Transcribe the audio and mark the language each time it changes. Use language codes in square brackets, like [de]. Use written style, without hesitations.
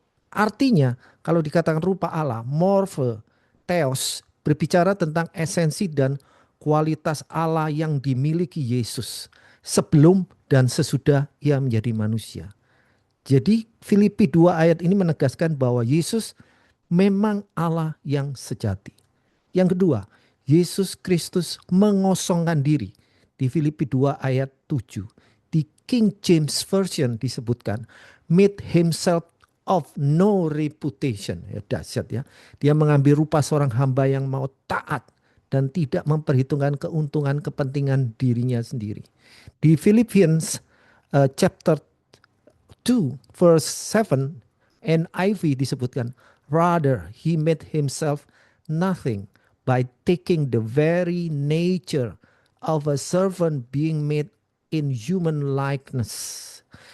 [id] Artinya kalau dikatakan rupa Allah, morphe, theos, berbicara tentang esensi dan kualitas Allah yang dimiliki Yesus sebelum dan sesudah ia menjadi manusia. Jadi Filipi 2 ayat ini menegaskan bahwa Yesus memang Allah yang sejati. Yang kedua, Yesus Kristus mengosongkan diri. Di Filipi 2 ayat 7. Di King James Version disebutkan, [en] made himself of no reputation. [id] Ya, dahsyat ya. Dia mengambil rupa seorang hamba yang mau taat dan tidak memperhitungkan keuntungan kepentingan dirinya sendiri. [en] Di Philippians chapter 2 verse 7 NIV disebutkan, rather he made himself nothing by taking the very nature of a servant being made in human likeness.